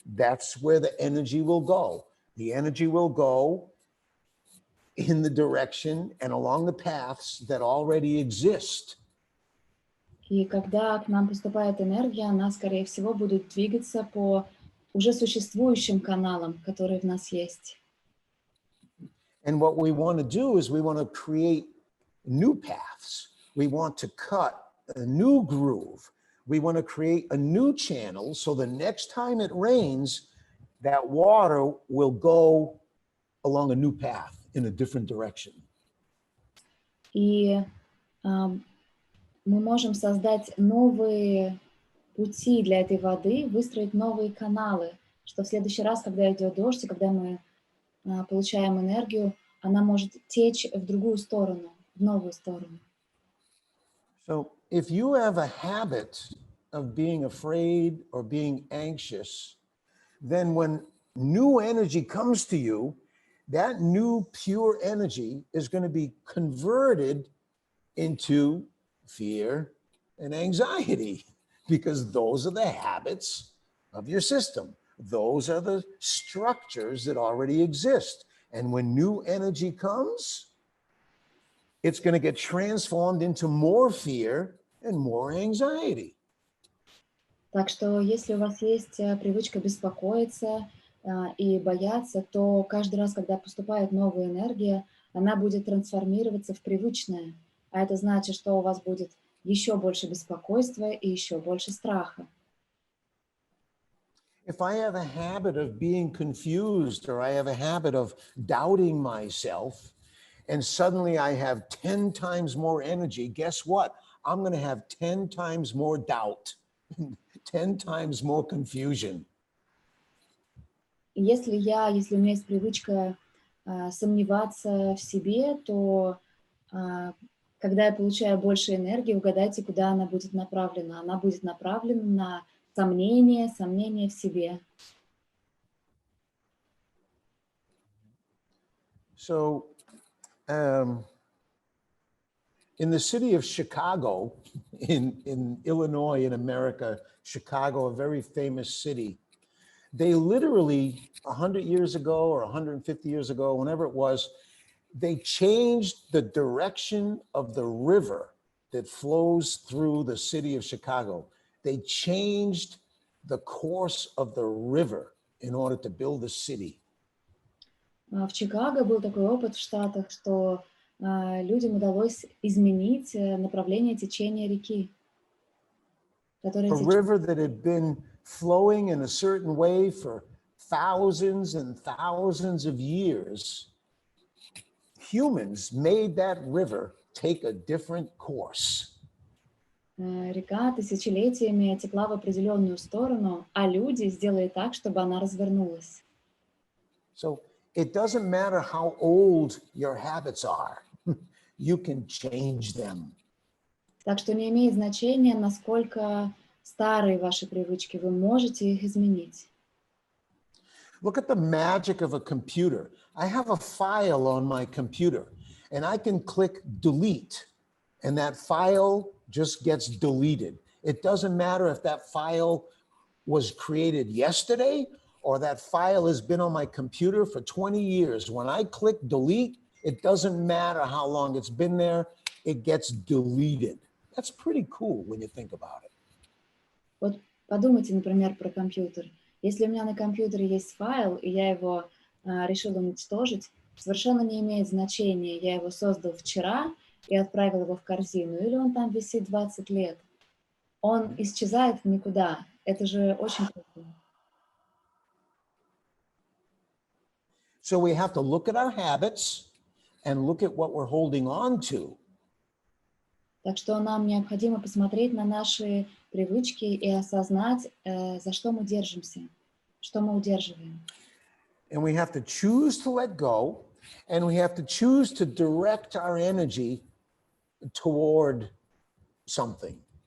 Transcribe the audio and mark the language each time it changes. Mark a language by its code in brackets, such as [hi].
[en] That's where the energy will go. The energy will go in the direction and along the paths that already exist. [ru] И когда к нам поступает энергия, она, скорее всего, будет двигаться по уже существующим каналам, которые в нас есть. [en] And what we want to do is we want to create new paths. We want to cut a new groove. We want to create a new channel so the next time it rains, that water will go along a new path in a different direction. [ru] И мы можем создать новые пути для этой воды, выстроить новые каналы, что в следующий раз, когда идет дождь, и когда мы получаем энергию, она может течь в другую сторону, в новую сторону. [en] So if you have a habit of being afraid or being anxious, then when new energy comes to you, that new pure energy is going to be converted into fear and anxiety, because those are the habits of your system. Those are the structures that already exist. And when new energy comes, it's going to get transformed into more fear and more anxiety. [ru] Так что если у вас есть привычка беспокоиться и бояться, то каждый раз, когда поступает новая энергия, она будет трансформироваться в привычное. А это значит, что у вас будет еще больше беспокойства и еще больше страха. [en] If I have a habit of being confused or I have a habit of doubting myself, and suddenly I have 10 times more energy, guess what? I'm going to have 10 times more doubt, 10 times more confusion. [ru] Если у меня есть привычка сомневаться в себе, то когда я получаю больше энергии, угадайте, куда она будет направлена. Она будет направлена на сомнение в себе. [en] So, in the city of Chicago, in Illinois, in America, Chicago, a very famous city, they literally 100 years ago or 150 years ago, whenever it was, they changed the direction of the river that flows through the city of Chicago. They changed the course of the river in order to build the city. [ru] В Чикаго был такой опыт в Штатах, что людям удалось изменить направление течения реки, которая [en] A river that had been flowing in a certain way for thousands and thousands of years humans made that river take a different course. [ru] Река тысячелетиями текла в определенную сторону, а люди сделали так, чтобы она развернулась. [en] So it doesn't matter how old your habits are, you can change them. [ru] Так что не имеет значения, насколько старые ваши привычки, вы можете их изменить. [en] Look at the magic of a computer. I have a file on my computer, and I can click delete, and that file just gets deleted. It doesn't matter if that file was created yesterday or that file has been on my computer for 20 years. When I click delete, it doesn't matter how long it's been there, it gets deleted. That's pretty cool when you think about it. [ru] Вот подумайте, например, про компьютер. Если у меня на компьютере есть файл, и я его решила уничтожить, совершенно не имеет значения, я его создал вчера и отправил его в корзину, или он там висит 20 лет. Он исчезает в никуда. Это же очень круто. [en] So we have to look at our habits and look at what we're holding on to. [ru] Так что нам необходимо посмотреть на наши привычки и осознать, за что мы держимся, что мы удерживаем. [en] And we have to choose to let go, and we have to choose to direct our energy toward something